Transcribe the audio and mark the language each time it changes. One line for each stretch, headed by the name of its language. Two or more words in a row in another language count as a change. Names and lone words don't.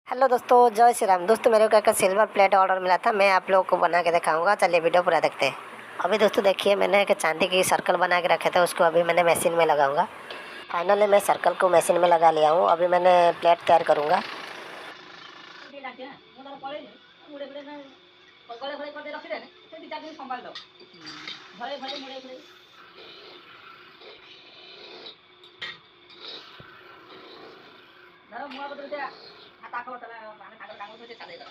Hindi: हेलो दोस्तों, जय श्री राम। दोस्तों मेरे को एक
English: silver plate order
Hindi: मिला था, मैं आप लोगों को बना के दिखाऊंगा। चलिए वीडियो पूरा देखते हैं। अभी दोस्तों देखिए, मैंने एक चांदी की सर्कल बना के रखे थे, उसको अभी मैंने मशीन में लगाऊंगा। फाइनली मैं सर्कल को मशीन में लगा लिया हूँ। अभी मैंने प्लेट तैयार करूँगा।
Odia: ଧର ମୁଆ ବଦଳ ସେ 7-8 ବର୍ଷ ହେଲା ମାନେ ତାଙ୍କର କାମ ସେ ଚାଲେଇଦେଲା।